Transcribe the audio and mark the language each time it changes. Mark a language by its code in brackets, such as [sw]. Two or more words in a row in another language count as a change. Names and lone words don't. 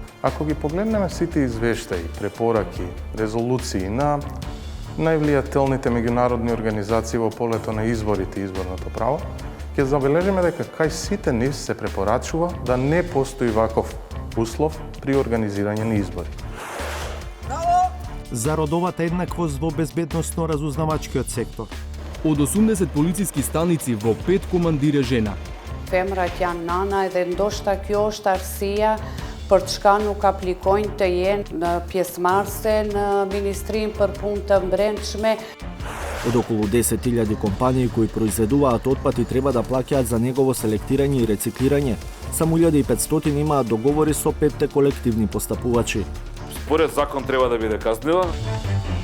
[mk] Ако ги погледнеме сите извештаи, препораки, резолуции на највлијателните меѓународни организации во полето на изборите и изборното право, ќе забележиме дека кај сите нив се препорачува да не постои ваков услов при организирање на избори. За родовата еднаквост во безбедносно-разузнавачкиот сектор. Од 80 полициски станици во 5 командир е жена. [sq] Femrat janë nana edhe ndoshta kjo është arsyeja për çka nuk aplikojnë të jenë në pjesëmarrëse në Ministrinë për Punë të Brendshme. [mk] Од околу 10.000 компании кои произведуваат отпад и треба да плаќаат за негово селектирање и рециклирање, само 1500 имаат договори со 5 колективни постапувачи. Според закон треба да биде казнива.